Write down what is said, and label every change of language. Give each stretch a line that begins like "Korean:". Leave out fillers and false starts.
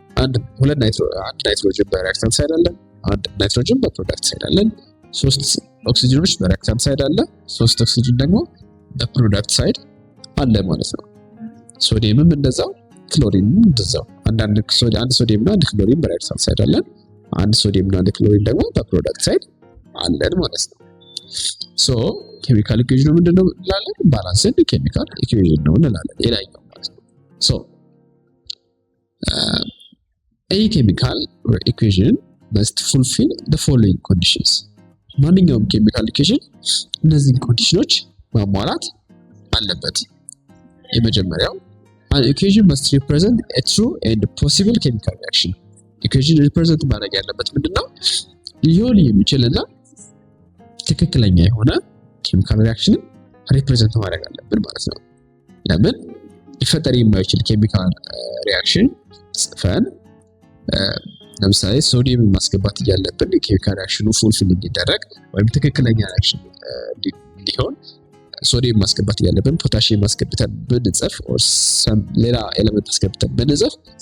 Amharic: አንድ ናይትሮጅን በሪአክታንት ሳይድ አለን፣ አንድ ናይትሮጅን በፕሮዳክት ሳይድ አለን፣ 3 ኦክሲጅኖች በሪአክታንት ሳይድ አለ፣ 3 ኦክሲጅን ደግሞ በፕሮዳክት ሳይድ አለ ማለት ነው። ሶዲየምም እንደዛው፣ ክሎሪንም እንደዛው። አንድ ሶዲየም እና አንድ ክሎሪን በሪአክታንት ሳይድ አለን፣ አንድ ሶዲየም እና አንድ ክሎሪን ደግሞ በፕሮዳክት ሳይድ አለን ማለት ነው። ሶ ኬሚካል ኢኩዌሽኑ ምንድነው እንላለን? ባላንስድ ኬሚካል ኢኩዌሽን ነው እንላለን ሌላኛው ማለት ነው። ሶ
English: a chemical equation must fulfill the following conditions.
Amharic: ማንኛውም ኬሚካል ኢኩዌሽን እነዚህን ኮንዲሽኖች ማሟላት አለበት።
English: የመጀመሪያው an equation must represent a true and possible chemical reaction.
Amharic: ኢኩዌሽን ሪፕሬዘንት ማድረግ ያለበት ምንድነው? ሊሆን የሚችልና ትክክለኛ የሆነ ኬሚካል ሪአክሽን ሪፕሬዘንት ማድረግ አለብን ማለት ነው። ለምን ሊፈጠር የማይችል ኬሚካል ሪአክሽን ጽፈን ለምሳሌ ሶዲየም ማስገባት ያለብን ኬሚካል ሪአክሽኑ ፉልፊል እንዲደረግ ወይም ትክክለኛ ሪአክሽን እንዲሆን ሶዲየም ማስገባት ያለብን ፖታሺየም ማስገብተን ብንጽፍ ኦር ሌላ ኤሌመንት ማስገብተን ብንጽፍ